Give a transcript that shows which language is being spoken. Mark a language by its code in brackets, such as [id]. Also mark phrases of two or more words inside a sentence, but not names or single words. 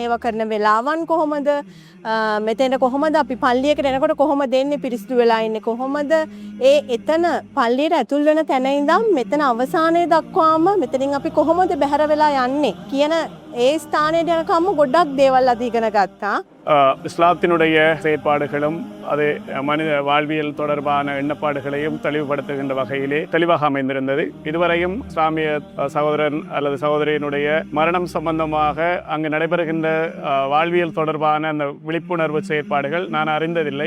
[si] ඒව කරන වෙලාවන් කොහොමද? මෙතෙන්ට කොහොමද අපි පල්ලියකට එනකොට කොහොමද දෙන්නේ? පිරිසිදු වෙලා ඉන්නේ කොහොමද? එතන පල්ලියට ඇතුල් වෙන තැන ඉඳන් මෙතන අවසානයේ දක්වාම මෙතනින් අපි කොහොමද බැහැර වෙලා යන්නේ කියන ඒ ස්ථානයට යනකම් ගොඩක් දේවල් අද ඉගෙන ගත්තා. [ta] இஸ்லாத்தினுடைய செயற்பாடுகளும் அது மனித வாழ்வியல் தொடர்பான எண்ணப்பாடுகளையும் தெளிவுபடுத்துகின்ற வகையிலே தெளிவாக அமைந்திருந்தது. இதுவரையும் இஸ்லாமிய சகோதரன் அல்லது சகோதரியினுடைய மரணம் சம்பந்தமாக அங்கு நடைபெறுகின்ற வாழ்வியல் தொடர்பான அந்த விழிப்புணர்வு செயற்பாடுகள் நான் அறிந்ததில்லை.